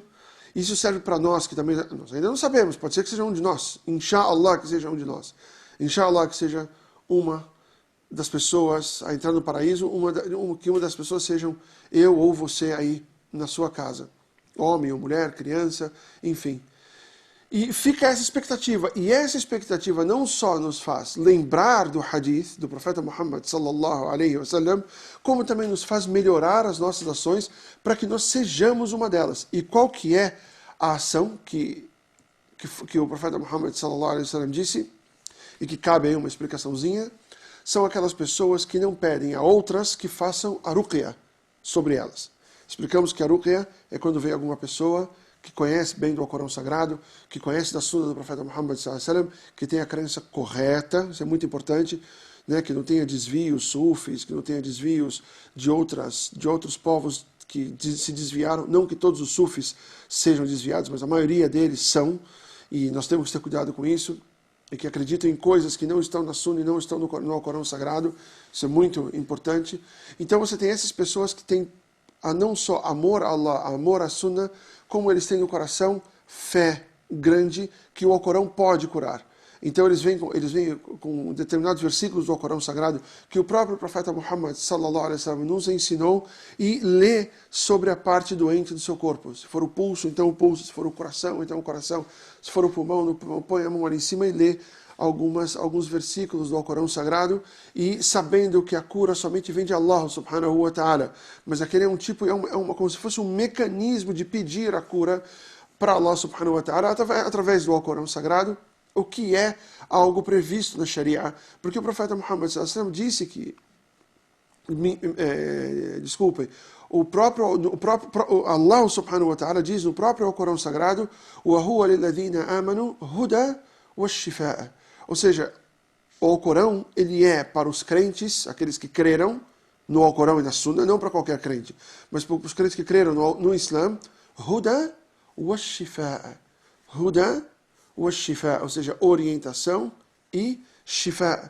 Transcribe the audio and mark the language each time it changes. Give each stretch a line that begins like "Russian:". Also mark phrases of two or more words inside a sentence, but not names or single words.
Portuguese: Isso serve para nós, que também nós ainda não sabemos, pode ser que seja um de nós, inshallah que seja um de nós, inshallah que seja uma das pessoas a entrar no paraíso, que uma das pessoas sejam eu ou você aí na sua casa, homem ou mulher, criança, enfim. E fica essa expectativa, e essa expectativa não só nos faz lembrar do hadith do profeta Muhammad
Arabic: صلى الله عليه وسلم,
Portuguese: como também nos faz melhorar as nossas ações para que nós sejamos uma delas. E qual que é a ação que o profeta Muhammad
Arabic: صلى الله عليه وسلم
Portuguese: disse, e que cabe aí uma explicaçãozinha? São aquelas pessoas que não pedem a outras que façam a ruqya sobre elas. Explicamos que a ruqya é quando vem alguma pessoa que conhece bem do Alcorão Sagrado, que conhece da Sunna do profeta Muhammad
Arabic: صلى الله عليه وسلم,
Portuguese: que tem a crença correta, isso é muito importante, né, que não tenha desvios sufis, que não tenha desvios de outros povos que se desviaram, não que todos os sufis sejam desviados, mas a maioria deles são, e nós temos que ter cuidado com isso, e que acreditam em coisas que não estão na Sunna e não estão no Alcorão Sagrado, isso é muito importante. Então você tem essas pessoas que têm não só amor a Allah, amor à Sunna, como eles têm no coração fé grande que o Alcorão pode curar. Então eles vêm com determinados versículos do Alcorão Sagrado que o próprio profeta Muhammad
Arabic: صلى الله عليه وسلم
Portuguese: nos ensinou e lê sobre a parte doente do seu corpo. Se for o pulso, então o pulso. Se for o coração, então o coração. Se for o pulmão, põe a mão ali em cima e lê alguns versículos do Alcorão Sagrado, e sabendo que a cura somente vem de Allah
Arabic: سبحانه وتعالى,
Portuguese: mas aquele é um tipo, como se fosse um mecanismo de pedir a cura para Allah
Arabic: سبحانه وتعالى
Portuguese: através do Alcorão Sagrado, o que é algo previsto na Sharia, porque o profeta Muhammad
Arabic: صلى الله عليه وسلم
Portuguese: disse que, o próprio Allah
Arabic: سبحانه وتعالى
Portuguese: diz no próprio Alcorão Sagrado,
Arabic: وَهُوَ لِلَّذِينَ آمَنُوا هُدًى وَالشِّفَاءَ.
Portuguese: Ou seja, o Alcorão, ele é para os crentes, aqueles que creram no Alcorão e na Sunna, não para qualquer crente, mas para os crentes que creram no Islã,
Arabic: هدى وشفاء. هدى وشفاء,
Portuguese: ou seja, orientação e Shifa.